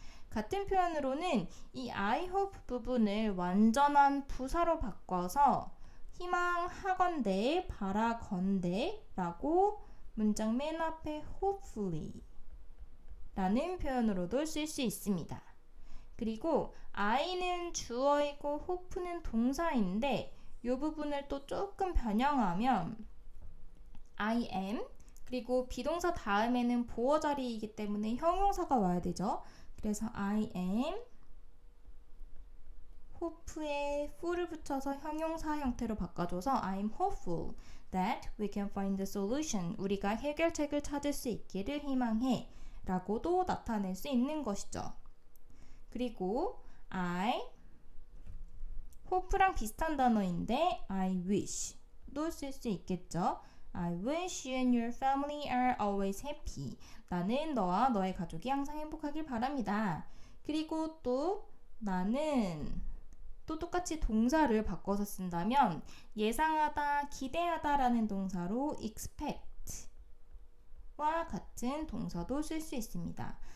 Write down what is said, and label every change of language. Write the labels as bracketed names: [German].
[Korean] 같은 표현으로는 이 I hope 부분을 완전한 부사로 바꿔서 희망하건대, 바라건대 라고 문장 맨 앞에 hopefully 라는 표현으로도 쓸 수 있습니다. 그리고 I는 주어이고 hope는 동사인데 이 부분을 또 조금 변형하면 I am 그리고 비동사 다음에는 보어 자리이기 때문에 형용사가 와야 되죠. [English] 그래서 I am hope에 full을 [Korean] 붙여서 형용사 형태로 바꿔줘서 [English] I'm hopeful that we can find the solution. [Korean] 우리가 해결책을 찾을 수 있기를 희망해 라고도 나타낼 수 있는 것이죠. 그리고 I hope랑 비슷한 단어인데 I wish도 쓸 수 있겠죠. [English] I wish you and your family are always happy. [Korean] 나는 너와 너의 가족이 항상 행복하길 바랍니다. 그리고 또 나는 또 똑같이 동사를 바꿔서 쓴다면 예상하다, 기대하다 라는 동사로 expect 와 같은 동사도 쓸 수 있습니다.